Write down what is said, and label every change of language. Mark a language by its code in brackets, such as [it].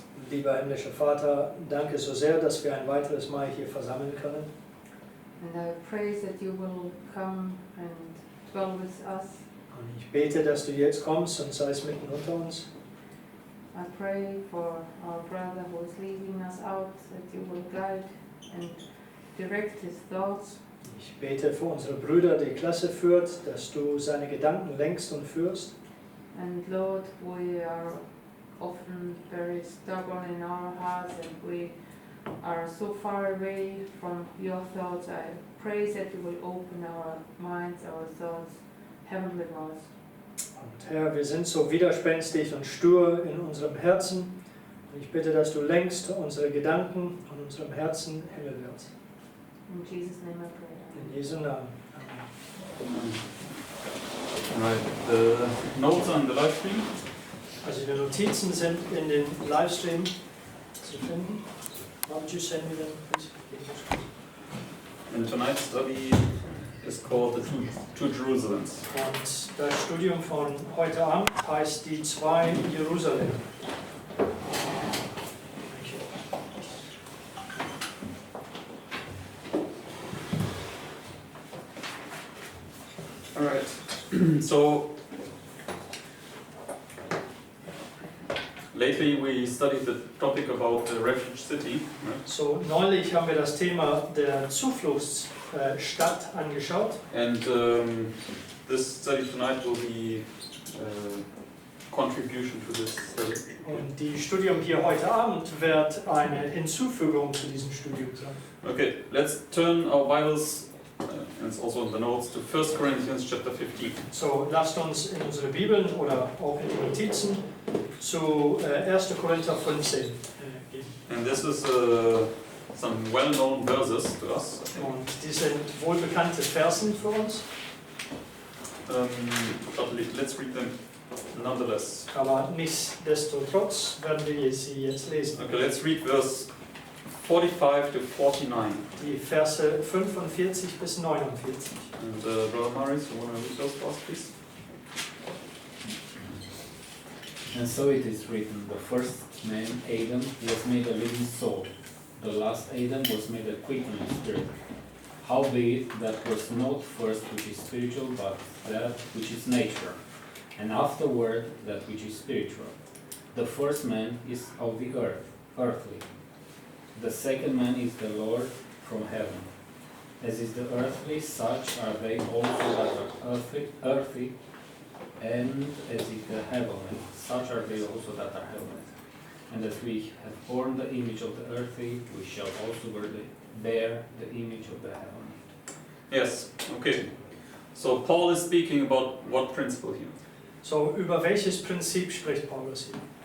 [de] lieber himmlischer Vater, danke so sehr, dass wir ein weiteres Mal hier versammeln können. [en] And I pray that you will come and dwell with us. [de] Und ich bete, dass du jetzt kommst und seist mitten unter uns. [en] I pray for our brother who is leading us out, that you will guide and direct his thoughts. [de] Ich bete für unsere Brüder, die Klasse führt, dass du seine Gedanken lenkst und führst. [en] And Lord, we are often very stubborn in our hearts and we are so far away from your thoughts. I pray that you will open our minds, our thoughts, heavenly wise. [de] Und Herr, wir sind so widerspenstig und stur in unserem Herzen. Und ich bitte, dass du lenkst unsere Gedanken und unserem Herzen himmelwärts. [en] In Jesus' name I pray. [de] In Jesu Namen. Amen. [en] Right, the notes on the live stream. [de] Also die Notizen sind in den Livestream zu finden. [en] Why don't you send me them, please? And tonight's study is called the Two Jerusalems. [de] Und das Studium von heute Abend heißt die zwei Jerusalem. [en] All right. So lately we studied the topic about the refuge city. Right? [de] So neulich haben wir das Thema der Zufluchtsstadt angeschaut. [en] And this study tonight will be contribution to this study. [de] Und die Studium hier heute Abend wird eine Hinzufügung zu diesem Studium sein. [en] Okay, let's turn our Bibles, and it's also in the notes, to 1 Corinthians chapter 15. [de] So lasst uns in unsere Bibeln oder auch in die Notizen zu 1. Korinther 15 gehen. [en] And this is some well-known verses to us. [de] Und die sind wohlbekannte Versen für uns. [en] But let's read them nonetheless. [de] Aber nichtsdestotrotz werden wir sie jetzt lesen. [en] Okay, let's read verse 45 to 49. [de] Die Verse 45 bis 49. [en] And Brother Maurice, you want to read those for us, please? And so it is written, the first man, Adam, was made a living soul. The last Adam was made a quickening spirit. Howbeit, that was not first which is spiritual, but that which is nature, and afterward that which is spiritual. The first man is of the earth, earthly. The second man is the Lord from heaven. As is the earthly, such are they also that are earthy, and as is the heavenly, such are they also that are heavenly. And as we have borne the image of the earthly, we shall also bear the image of the heavenly. Yes, okay. So Paul is speaking about what principle here? [de] So, über welches Prinzip spricht Paulus hier?